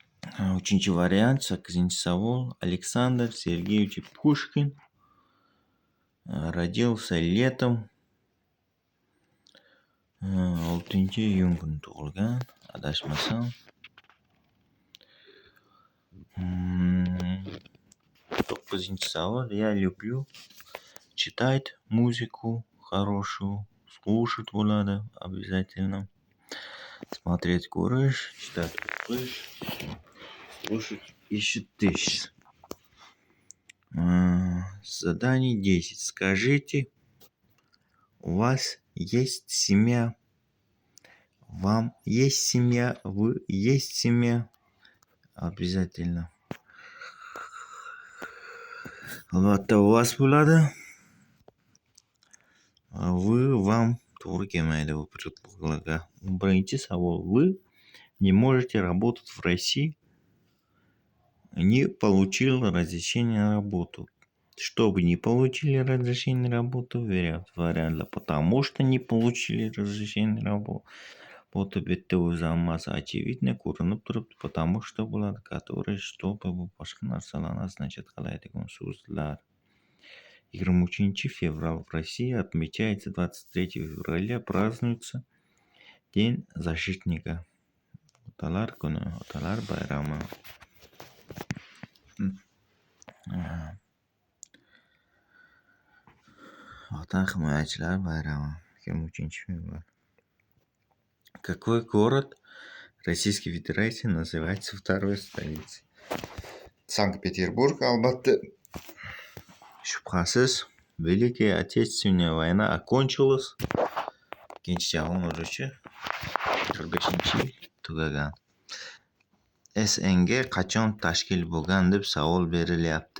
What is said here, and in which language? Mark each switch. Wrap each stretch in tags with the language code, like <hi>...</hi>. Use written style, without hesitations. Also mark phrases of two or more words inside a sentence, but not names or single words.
<uz>Uchinchi variant, 8-chi savol.</uz> <ru>Александр Сергеевич Пушкин родился летом</ru> <uz>6-iyun kuni tug'ilgan, adashmasam.</uz> <ru>9-chi savol. Я люблю читать музыку хорошую, слушать bo'ladi обязательно. Смотреть ko'rish, читать o'qish, слушать eshitish. Задание 10. Скажите, у вас есть семья? Вам есть семья? Вы есть семья? Обязательно.</ru> <uz>Albatta</uz> <ru>у вас bo'ladi. Вы, вам</ru> <uz>to'g'ri kelmaydi bu предлогlarga. 11-chi savol.</uz> <ru>Вы не можете работать в России, не получил разрешение на работу. Чтобы не получили разрешение на работу, вариант. Потому что не получили разрешение на работу.</ru> <uz>Bitta o'zi hammasi очевидно ko'rinib turibdi.</uz> <ru>Потому что</ru> <uz>bo'ladi,</uz> <ru>который, чтобы</ru> <uz>bu boshqa narsalarni означать qiladigan so'zlar.</uz> <ru>23 февраля в России отмечается 23 февраля празднуется День защитника.</ru> <uz>Otalar kuni, otalar bayrami. Vatan himoyachilar bayrami 23 fevral.</uz> <ru>Какой город Российской Федерации называется второй столицей? Санкт-Петербург,</ru> <uz>albatta. Shubhasiz,</uz> <ru>Великая Отечественная война окончилась.</ru> <uz>Ikkinchi jahon urushi 45-yil tugagan. SNG qachon tashkil bo'lgan deb savol berilyapti.</uz>